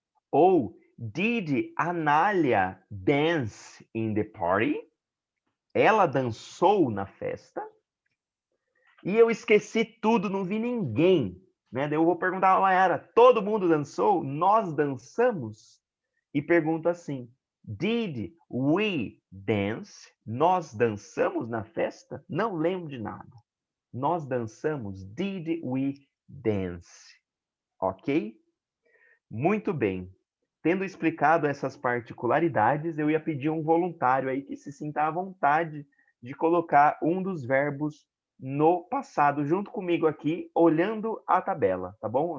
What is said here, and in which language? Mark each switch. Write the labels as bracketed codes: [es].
[en] Ou did Anália dance in the party? [pt] Ela dançou na festa? E eu esqueci tudo, não vi ninguém. Né? Daí eu vou perguntar a Mayara, todo mundo dançou? Nós dançamos? E pergunto assim, [en] did we dance? [pt] Nós dançamos na festa? Não lembro de nada. Nós dançamos, [en] did we dance? [pt] Ok? Muito bem. Tendo explicado essas particularidades, eu ia pedir um voluntário aí que se sinta à vontade de colocar um dos verbos no passado junto comigo aqui, olhando a tabela, tá bom?